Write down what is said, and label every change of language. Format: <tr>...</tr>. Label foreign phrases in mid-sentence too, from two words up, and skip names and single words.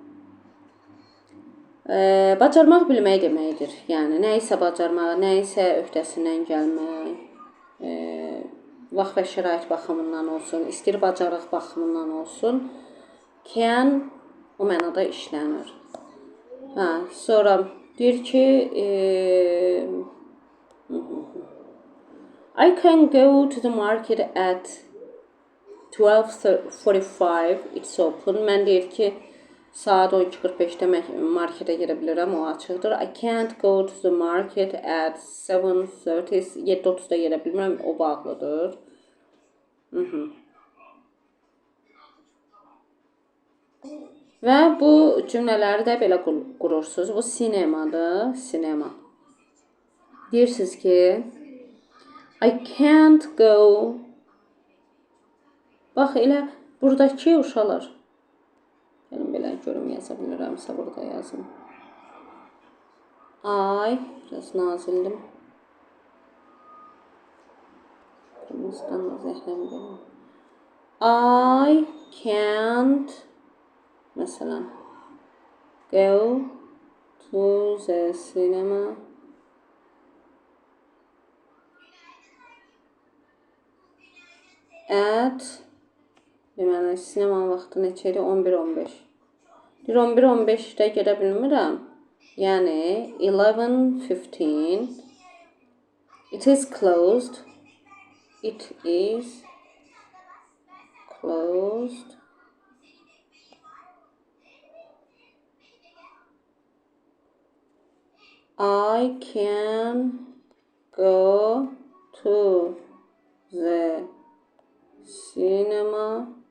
<az>Bacarmaq bilmək deməkdir. Yəni, nə isə bacarmaq, nə isə öhdəsindən gəlmək, vaxt və şərait baxımından olsun, istir bacarıq baxımından olsun, can o mənada işlənir. Sonra deyir ki,</az> <en>I can go to the market at 12:45, it's open.</en> <az>Mən deyir ki, saat 12:45-də marketə gedə bilirəm, o açıqdır.</az> <en>I can't go to the market at 7:30,</en> <az>7:30-da gedə bilmirəm, o bağlıdır. Və bu cümlələri də belə qurursunuz. Bu sinemadır, sinema. Deyirsiniz ki,</az> <en>I can't go.</en> <az>Bax, elə buradakı uşaqlar. Gəlin belə görüm, yaza bilirəmsə burada yazım. Biraz nazildim. Kırmızıdan da zəhləm gəlin.</az> <en>I can't, məsələn, go to the cinema at,</en> <az>deməli, sinema vaxtı neçə idi? 11:15. 11:15-də gedə bilmirəm. Yəni, 11:15.</az> <en>It is closed. It is closed. I can go to the cinema.</en>